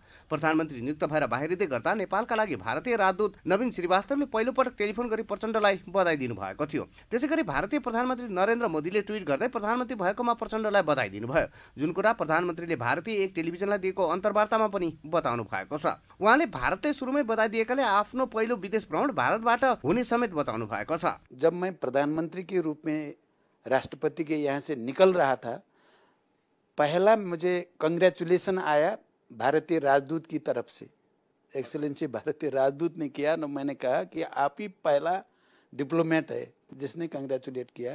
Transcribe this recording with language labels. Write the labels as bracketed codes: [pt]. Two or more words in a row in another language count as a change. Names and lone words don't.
[ne] प्रधानमन्त्री नियुक्त भएर बाहिरिँदै गर्दा नेपालका लागि भारतीय राजदूत नवीन श्रीवास्तवले पहिलोपटक टेलिफोन गरी प्रचण्डलाई बधाई दिनुभएको थियो। त्यसैगरी भारतीय प्रधानमन्त्री नरेन्द्र मोदीले ट्विट गर्दै प्रधानमन्त्री भएकोमा प्रचण्डलाई बधाई दिनुभयो। जुन कुरा प्रधानमन्त्रीले भारतीय एक टेलिभिजनलाई दिएको अन्तर्वार्तामा पनि बताउनु भएको छ। उहाँले भारतले सुरुमै बधाई दिएकाले आफ्नो पहिलो विदेश भ्रमण भारतबाट हुने समेत बताउनु भएको छ। [hi] जब मैं प्रधानमंत्री के रूप में राष्ट्रपति के यहाँ से निकल रहा था, पहला मुझे कंग्रेचुलेशन आया भारतीय राजदूत की तरफ से एक्सेलेंसी भारतीय राजदूत ने किया, न मैंने कहा कि आप ही पहला डिप्लोमेट है जिसने कंग्रेचुलेट किया।